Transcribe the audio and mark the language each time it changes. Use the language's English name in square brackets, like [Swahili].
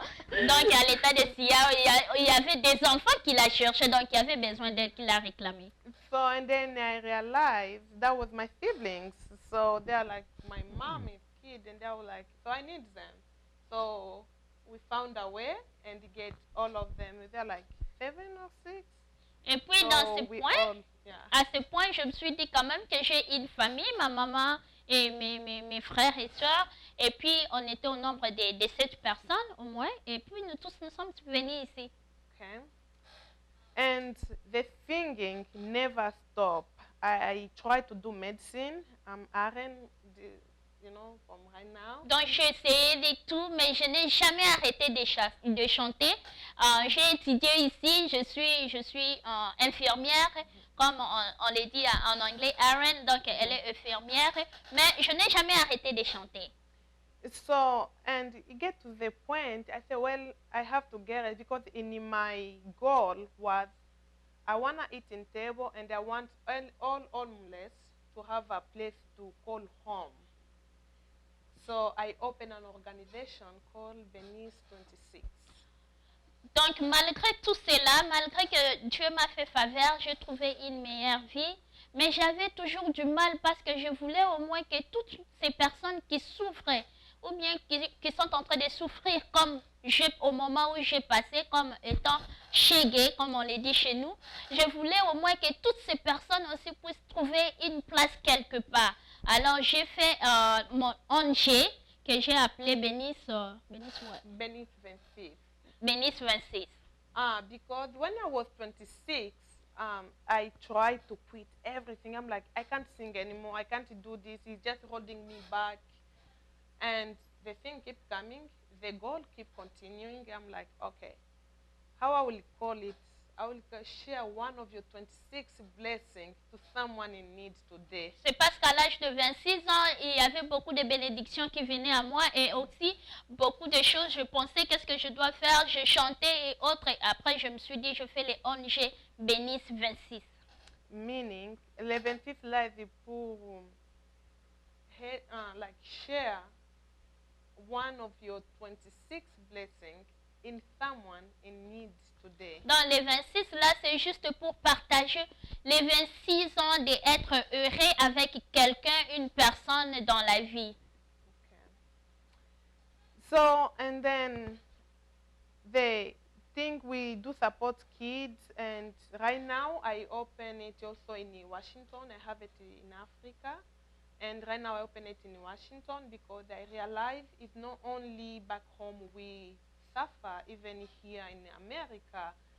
[French] Donc, à l'état de Seattle, il y avait des enfants qui la cherchaient, donc il y avait besoin d'elle qui l'a réclamé. [English] So, and then I realized that was my siblings. So, they're like, my mom is kid, and they were like, so I need them. So, we found a way and get all of them. They're like 7 or 6. [French] Et puis, [English] So [French] dans ce [English] we [French] point, [English] all, yeah. [French] à ce point, je me suis dit quand même que j'ai une famille, ma maman et mes frères et sœurs. Et puis, on était au nombre de 7 personnes au moins. Et puis, nous tous, nous sommes venus ici. [English] Okay. And the singing never stopped. I tried to do medicine. I'm RN, you know, from right now. [French] Donc, j'ai essayé de tout, mais je n'ai jamais arrêté de chanter. J'ai étudié ici, je suis infirmière, comme on le dit en anglais, RN, donc elle est infirmière, mais je n'ai jamais arrêté de chanter. [English] So, and it get to the point, I said, well, I have to get it because in my goal was I want to eat in table and I want all homeless to have a place to call home. So I opened an organization called Venice 26. [French] Donc, malgré tout cela, malgré que Dieu m'a fait faveur, j'ai trouvé une meilleure vie, mais j'avais toujours du mal parce que je voulais au moins que toutes ces personnes qui souffraient ou bien qui sont en train de souffrir comme au moment où j'ai passé, comme étant chégué, comme on le dit chez nous, je voulais au moins que toutes ces personnes aussi puissent trouver une place quelque part. Alors, j'ai fait mon ONG que j'ai appelé Venice 26. Venice 26. [English] Because when I was 26, I tried to quit everything. I'm like, I can't sing anymore. I can't do this. It's just holding me back. And the thing keeps coming. The goal keeps continuing. I'm like, okay, how I will call it? I will share one of your 26 blessings to someone in need today. [French] C'est parce qu'à l'âge de 26 ans, il y avait beaucoup de bénédictions qui venaient à moi et aussi beaucoup de choses. Je pensais qu'est-ce que je dois faire, je chantais et autres. Et après, je me suis dit, je fais les ONG bénissent 26. [English] Meaning, le 26 live est pour like share one of your 26 blessings in someone in need today. [French] Dans les 26, là, c'est juste pour partager les 26 ans d'être heureux avec quelqu'un, une personne dans la vie. [English] Okay. So, and then they think we do support kids, and right now I open it also in Washington. I have it in Africa. And right now I open it in Washington because I realize it's not only back home we suffer, even here in America.